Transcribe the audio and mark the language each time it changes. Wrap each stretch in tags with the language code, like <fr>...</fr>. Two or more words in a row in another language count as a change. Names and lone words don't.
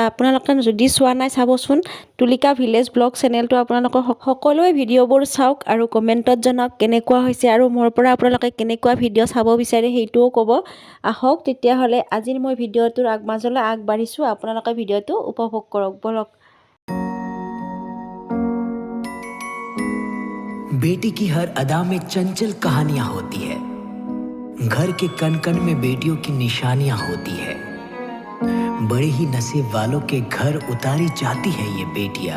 <as>আপোনালোকে যদি চোৱা নাই চাবচোন। তুলিকা ভিলেজ ব্লগ চেনেলটো আপোনালোকে সকলোৱে ভিডিঅ'বোৰ চাওক আৰু কমেণ্টত জনাওক কেনেকুৱা হৈছে, আৰু মোৰ পৰা আপোনালোকে কেনেকুৱা ভিডিঅ' চাব বিচাৰে সেইটোও ক'ব। আহক তেতিয়াহ'লে আজিৰ মই ভিডিঅ'টোৰ মাজলৈ আগবাঢ়িছোঁ। আপোনালোকে ভিডিঅ'টো উপভোগ কৰক, বলক।</as> <hi>बेटी की हर अदा में चंचल कहानियां होती है। घर के कण कण में बेटियों की निशानियां होती है। बड़े ही नसीब वालों के घर उतारी जाती है ये बेटियां।</hi>